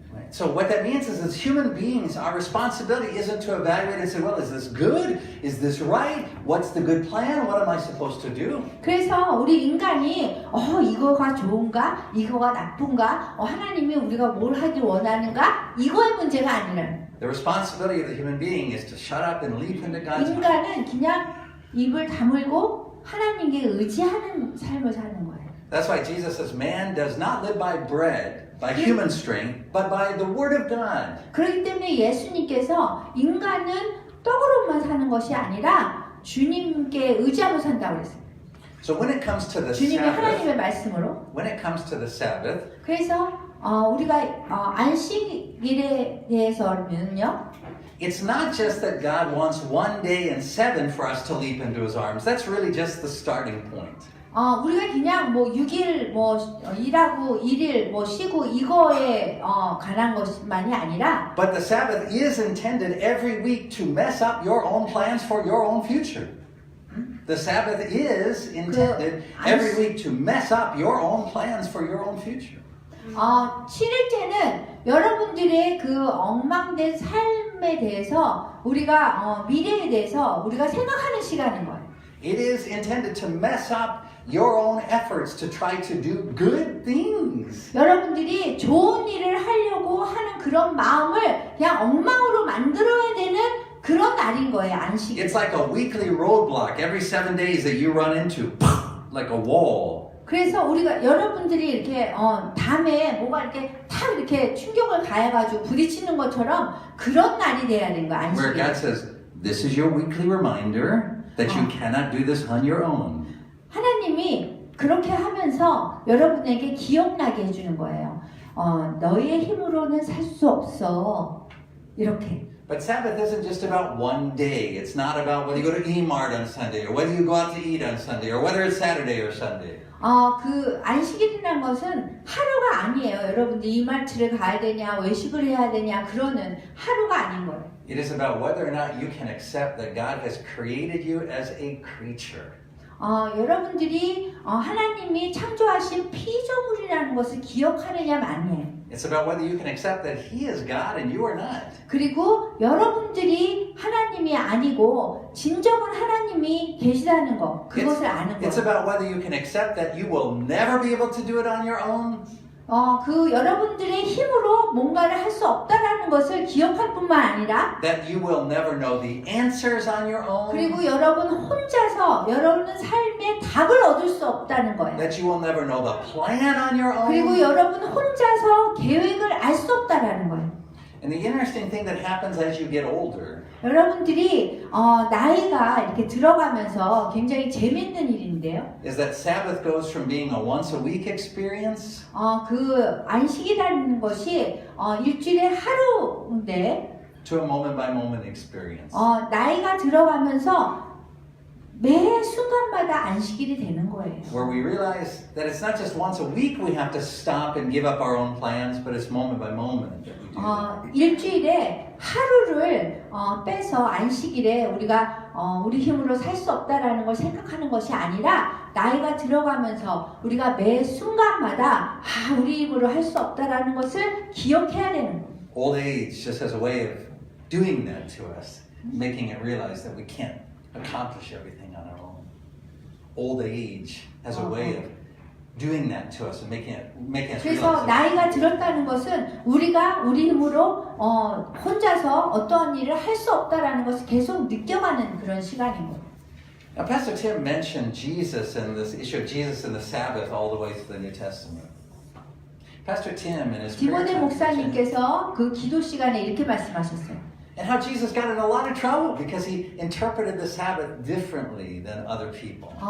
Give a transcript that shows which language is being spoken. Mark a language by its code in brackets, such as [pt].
[en] Right? So what that means is as human beings, our responsibility isn't to evaluate and say, well, is this good? Is this right? What's the good plan? What am I supposed to do? [ko] 그래서 우리 인간이 이거가 좋은가? 이거가 나쁜가? 하나님이 우리가 뭘 하길 원하는가? 이거의 문제가 아니라 [en] The responsibility of the human being is to shut up and leap into God's mind. [ko] 인간은 그냥 입을 다물고 하나님께 의지하는 삶을 사는 거예요. [en] That's why Jesus says, man does not live by bread, by human strength, but by the word of God. [ko] 그렇기 때문에 예수님께서 인간은 떡으로만 사는 것이 아니라 주님께 의지하고 산다고 그랬어요. [en] So when it comes to the [ko] 주님의 [en] Sabbath, [ko] 하나님의 말씀으로. [en] when it comes to the Sabbath, [ko] 그래서 우리가 안식일에 대해서는요. [en] it's not just that God wants one day in 7 for us to leap into His arms. That's really just the starting point. [ko] 우리가 그냥 뭐 6일 뭐 일하고 1일 뭐 쉬고 이거에 관한 것만이 아니라 [en] But the Sabbath is intended every week to mess up your own plans for your own future. The Sabbath is intended every week to mess up your own plans for your own future. [ko] 7일째는 여러분들의 그 엉망된 삶에 대해서 우리가 미래에 대해서 우리가 생각하는 시간인 거예요. [en] It is intended to mess up your own efforts to try to do good things. [ko] 여러분들이 좋은 일을 하려고 하는 그런 마음을 그냥 엉망으로 만들어야 되는 그런 날인 거예요, 안식일. [en] It's like a weekly roadblock every 7 days that you run into, like a wall. [ko] 그래서 우리가 여러분들이 이렇게 담에 뭐가 이렇게 탁 이렇게 충격을 가해가지고 부딪히는 것처럼 그런 날이 돼야 되는 거야, [en] Where [ko] 안식일. [en] God says, this is your weekly reminder that you cannot do this on your own. [ko] 하나님이 그렇게 하면서 여러분에게 기억나게 해주는 거예요. 너의 힘으로는 살 수 없어. 이렇게. [en] But Sabbath isn't just about one day. It's not about whether you go to E-Mart on Sunday or whether you go out to eat on Sunday or whether it's Saturday or Sunday. [ko] 그 안식일이라는 것은 하루가 아니에요. 여러분들 이마트를 가야 되냐, 외식을 해야 되냐, 그러는 하루가 아닌 거예요. [en] It is about whether or not you can accept that God has created you as a creature. [ko] 여러분들이 하나님이 창조하신 피조물이라는 것을 기억하느냐 마느냐. [en] It's about whether you can accept that He is God and you are not. [ko] 그리고 여러분들이 하나님이 아니고 진정한 하나님이 계시다는 거, 그것을 아는 [en] It's [ko] 거예요. [en] about whether you can accept that you will never be able to do it on your own. [ko] 그 여러분들의 힘으로 뭔가를 할 수 없다라는 것을 기억할 뿐만 아니라 [en] That you will never know the answers on your own. [ko] 그리고 여러분 혼자서 여러분 삶의 답을 얻을 수 없다는 거예요. [en] That you will never know the plan on your own. [ko] 그리고 여러분 혼자서 계획을 알 수 없다라는 거예요. [en] And the interesting thing that happens as you get older [ko] 여러분들이 나이가 이렇게 들어가면서 굉장히 재밌는 일인데요. [en] is that Sabbath goes from being a once a week experience [ko] 그 안식이라는 것이 일주일에 하루인데 [en] to a moment by moment experience. [ko] 나이가 들어가면서 매 순간마다 안식일이 되는 거예요. [en] Where we realize that it's not just once a week we have to stop and give up our own plans, but it's moment by moment that we do that. [ko] 일주일에 하루를 빼서 안식일에 우리가 우리 힘으로 살 수 없다라는 걸 생각하는 것이 아니라 나이가 들어가면서 우리가 매 순간마다 우리 힘으로 할 수 없다라는 것을 기억해야 되는 거예요. [en] Old age just has a way of doing that to us, making it realize that we can't accomplish everything on our own. Old age has a way of doing that to us and making us [ko] 그래서 [en] realize [ko] 나이가 들었다는 것은 우리가 우리 힘으로 혼자서 어떠한 일을 할 수 없다라는 것을 계속 느껴가는 그런 시간인 거예요. [en] Now, Pastor Tim mentioned Jesus and this issue of Jesus and the Sabbath all the way through the New Testament. Pastor Tim in his prayer [ko] 디모데 [en] time [ko] 목사님께서 그 기도 시간에 이렇게 말씀하셨어요. [en] and how Jesus got in a lot of trouble because he interpreted the Sabbath differently than other people.